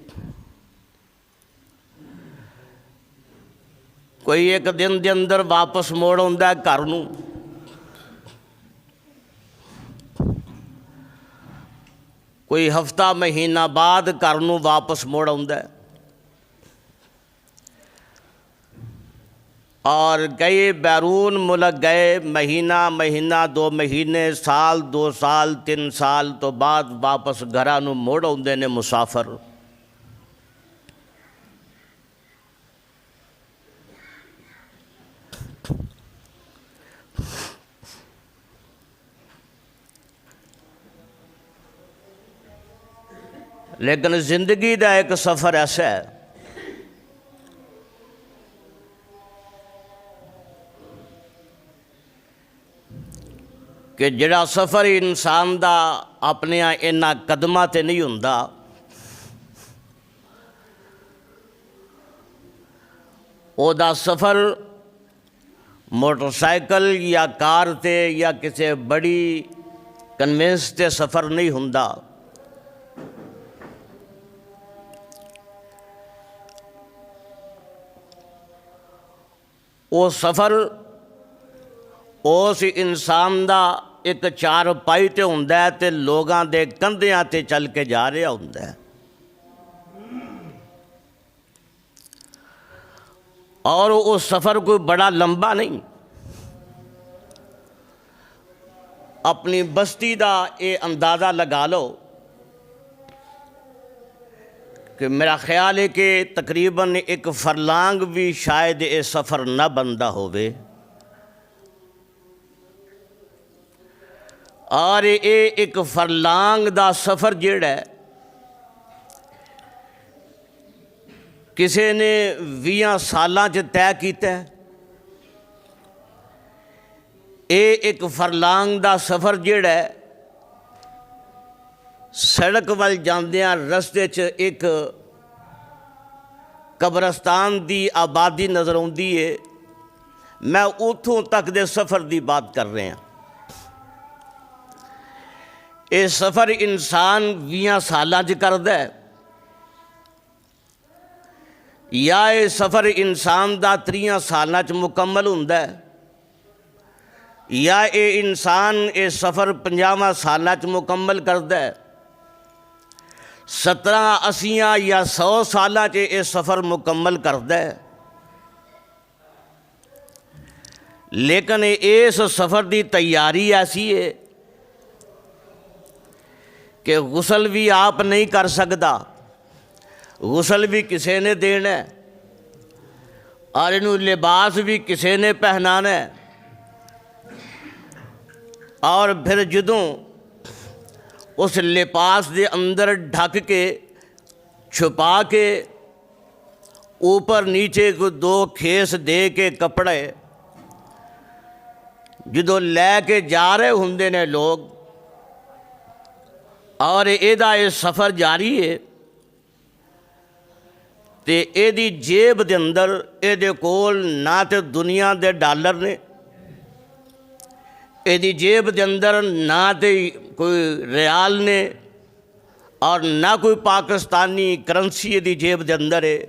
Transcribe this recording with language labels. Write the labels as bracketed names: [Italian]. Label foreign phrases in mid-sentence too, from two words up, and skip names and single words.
[Punjabi] کوئی ایک دن دے اندر واپس موڑ آندا ہے گھر نوں، کوئی ہفتہ مہینہ بعد گھر نوں واپس موڑ آندا ہے، اور کئی بیرون ملک گئے مہینہ 2 مہینے، سال 2 سال 3 سال تو بعد واپس گھراں نوں موڑ آندے نے مسافر۔ لیکن زندگی دا ایک سفر ایسا ہے کہ جڑا سفر انسان دا اپنے انہاں قدماں تے نہیں ہوندا، او دا سفر موٹر سائیکل یا کار تے یا کسی بڑی کنوینس تے سفر نہیں ہوندا۔ وہ سفر اس انسان دا ایک چار پائی تے ہوندا ہے تے لوگاں دے کندھیاں تے چل کے جا رہا ہوندا ہے، اور وہ سفر کوئی بڑا لمبا نہیں۔ اپنی بستی دا یہ اندازہ لگا لو کہ میرا خیال ہے کہ تقریباً 1 فرلانگ بھی شاید یہ سفر نہ بندا ہووے، اور یہ 1 فرلانگ دا سفر جڑا ہے کسی نے 20 سالاں چ طے کیتا ہے۔ یہ 1 فرلانگ دا سفر جڑا ہے سڑک وال جاندیاں رستے چ ایک قبرستان دی آبادی نظر آندی ہے، میں اتھوں تک دے سفر دی بات کر رہے ہیں۔ یہ سفر انسان 20 سالاں چ کردا ہے، یا یہ سفر انسان دا 30 سالاں چ مکمل ہوندا ہے، یا یہ انسان یہ سفر 50 سالاں چ مکمل کردا ہے، 17 80 یا 100 سالاں چ یہ سفر مکمل کردا ہے۔ لیکن اس سفر دی تیاری ایسی ہے کہ غسل بھی آپ نہیں کر سکدا، غسل بھی کسی نے دینا ہے، اور انہوں لباس بھی کسی نے پہنانا ہے، اور پھر جدوں اس لباس دے اندر ڈھک کے چھپا کے اوپر نیچے کو 2 کھیس دے کے کپڑے ਜਦੋਂ ਲੈ ਕੇ ਜਾ ਰਹੇ ਹੁੰਦੇ ਨੇ ਲੋਕ ਔਰ ਇਹਦਾ ਇਹ ਸਫ਼ਰ ਜਾਰੀ ਹੈ ਤੇ ਇਹਦੀ ਜੇਬ ਦੇ ਅੰਦਰ ਇਹਦੇ ਕੋਲ ਨਾ ਤੇ ਦੁਨੀਆ ਦੇ ਡਾਲਰ ਨੇ, ਇਹਦੀ ਜੇਬ ਦੇ ਅੰਦਰ ਨਾ ਤੇ ਕੋਈ ਰਿਆਲ ਨੇ ਔਰ ਨਾ ਕੋਈ ਪਾਕਿस्तानी ਕਰੰਸੀ ਇਹਦੀ ਜੇਬ ਦੇ ਅੰਦਰ ਹੈ।